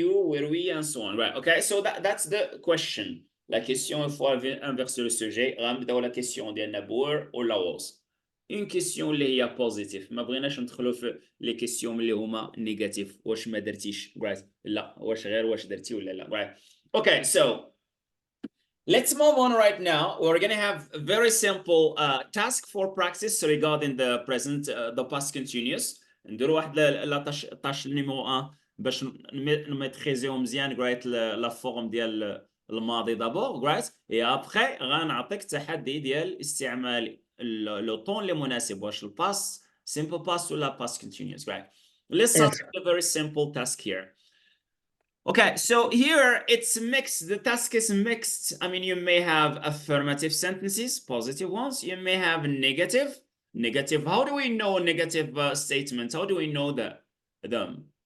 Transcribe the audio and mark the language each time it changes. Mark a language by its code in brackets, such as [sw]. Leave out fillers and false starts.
[en] Were we, and so on, right? Okay, so that's the question. [fr] La question, il faut inverser le sujet. [ar] غنبداو [fr] la question [ar] ديالنا بور ولا was. [fr] Une question اللي هي positive. [ar] ما بغيناش ندخلوا في [fr] les questions [ar] اللي هما negative. واش ما درتيش, right? لا, واش غير واش درتي ولا لا, right? [en] Okay, so let's move on right now. We're going to have a very simple task for practice regarding the present, the past continuous. نديروا واحد لا طاش نيميرو 1 باش نميتريزيو مزيان قريت لا فورم ديال الماضي دابور قريت اي ابخي غنعطيك تحدي ديال استعمال لو طون اللي مناسب واش الباس simple past ولا past continuous right. Let's start Yes. with a very simple task here. Okay, so here it's mixed. The task is mixed. I mean, you may have affirmative sentences, positive ones. You may have negative. Negative. How do we know negative statements? How do we know them?